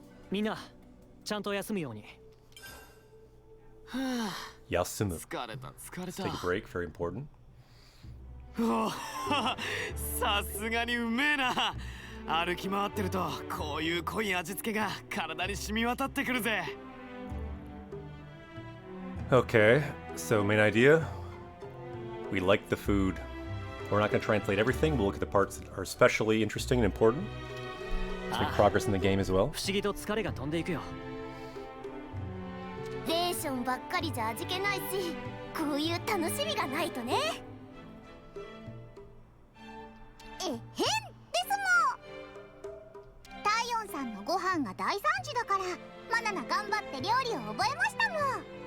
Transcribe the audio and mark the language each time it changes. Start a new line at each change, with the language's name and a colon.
Japanese: Mina, ちゃんと休むように. Yasumu.
English: Let's take a break, very important.
Japanese: さすがにうめえな。歩き回ってるとこういう濃い味付けが体に染み渡ってくるぜ。
English: Okay, so main idea. We like the food. We're not going to translate everything. We'll look at the parts that are especially interesting and important. Let's make progress in the game as well.
Japanese: 不思議と疲れが飛んでいくよ。レーションばっかりじゃ味気ないし、こういう楽しみがないとね。えへんですもん。タイオンさんのご飯が大惨事だから、マナナ頑張って料理を覚えましたもん。